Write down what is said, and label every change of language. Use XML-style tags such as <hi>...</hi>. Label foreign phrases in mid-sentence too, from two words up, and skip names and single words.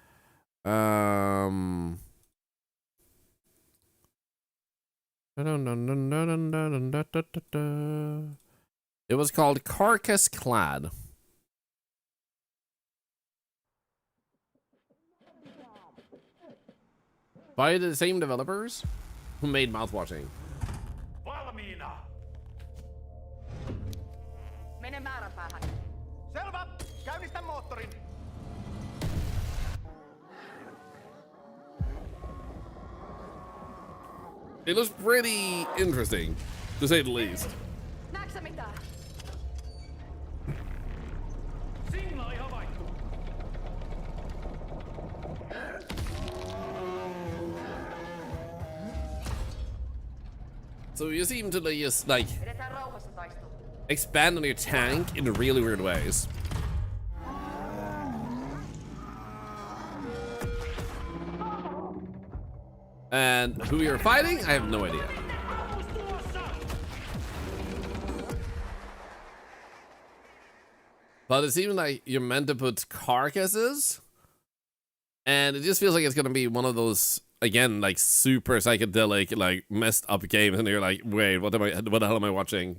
<en>It was called Carcass Clad. By the same developers who made mouthwashing.</en> <fi>Mene määränpäähän. Selvä! Käynnistä moottorin!</fi> <en>It looks pretty interesting, to say the least.</en> <fi>Näetkö mitään? Signaali havaittu.</fi> <en>So you seem to just like</en> <fi>Edetään rauhassa taistelu.</fi> <en>expand on your tank in really weird ways. And who you're fighting, I have no idea. But it seems like you're meant to put carcasses, and it just feels like it's gonna be one of those, again, like super psychedelic, like messed up games, and you're like, wait, what the hell am I watching?</en>